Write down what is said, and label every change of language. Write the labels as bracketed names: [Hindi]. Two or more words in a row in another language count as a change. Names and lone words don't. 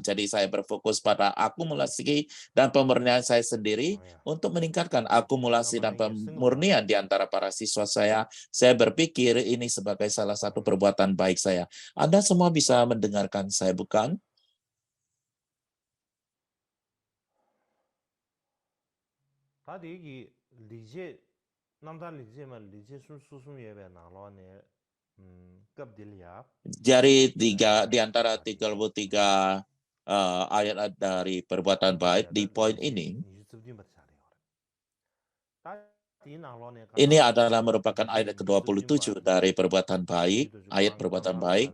[Indonesian] Jadi saya berfokus pada akumulasi dan pemurnian saya sendiri untuk meningkatkan akumulasi dan pemurnian di antara para siswa saya. Saya berpikir ini sebagai salah satu perbuatan baik saya. Anda semua bisa mendengarkan saya, bukan? ta de gi lize namda lize ma lize sun su sun ye be na lo ne kap dil ya Jadi di antara 33 ayat dari perbuatan baik di poin ini, ini adalah merupakan ayat ke-27 dari perbuatan baik, ayat perbuatan baik.